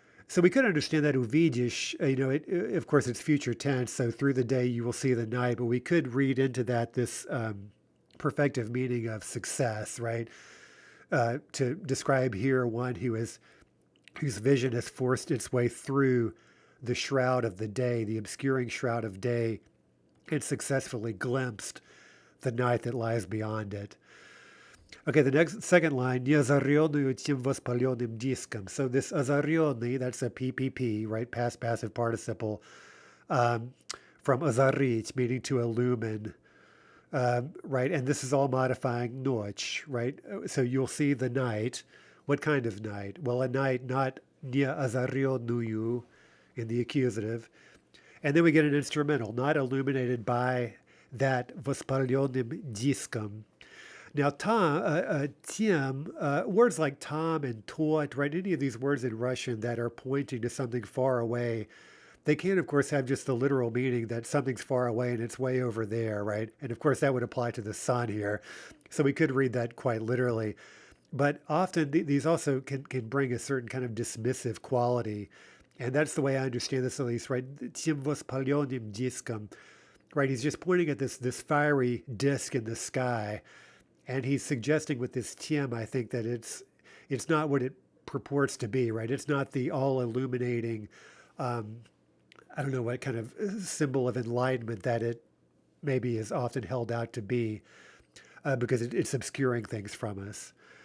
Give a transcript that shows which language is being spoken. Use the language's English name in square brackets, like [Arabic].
[English] So we could understand that увидишь, of course it's future tense, so through the day you will see the night, but we could read into that this perfective meaning of success, right? To describe here one whose vision has forced its way through the shroud of the day, the obscuring shroud of day, and successfully glimpsed the night that lies beyond it. Okay, the second line, [Russian] не озарённую тем воспалённым диском. [English] So this озарённый, that's a PPP, right? Past passive participle, from озарить, meaning to illumine, right? And this is all modifying ночь, right? So you'll see the night. What kind of night? Well, a night not [Russian] не озарённую [English] in the accusative. And then we get an instrumental, not illuminated by that [Russian] воспалённым диском. [English] Now, Tim, words like Tom and Tot, right? Any of these words in Russian that are pointing to something far away, they can, of course, have just the literal meaning that something's far away and it's way over there, right? And of course, that would apply to the sun here. So we could read that quite literally. But often these also can bring a certain kind of dismissive quality. And that's the way I understand this, at least, right? [Russian] Тем воспалённым диском, [English] right? He's just pointing at this fiery disk in the sky. And he's suggesting with this tiem, I think, that it's not what it purports to be, right? It's not the all-illuminating, I don't know what kind of symbol of enlightenment that it maybe is often held out to be, because it's obscuring things from us.